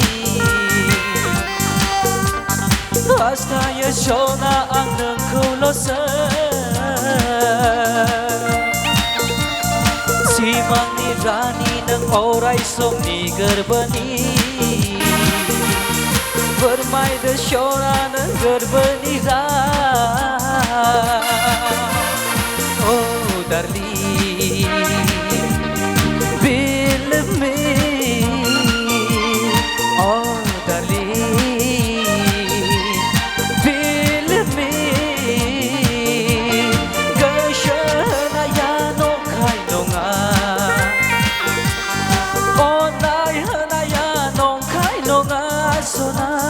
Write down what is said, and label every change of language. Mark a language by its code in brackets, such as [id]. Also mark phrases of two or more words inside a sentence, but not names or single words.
[brx] हास्थायो सना आं नोंखौल'सो सिमांनि रानि नों अराय समनि गोरबोनि फोरमायदो सना नों गोरबोनि राव [en] Oh darling believe me Oh darling believe me [brx] गोसोनाया नंखाय नङा अननाय होनाया नंखाय नङा सना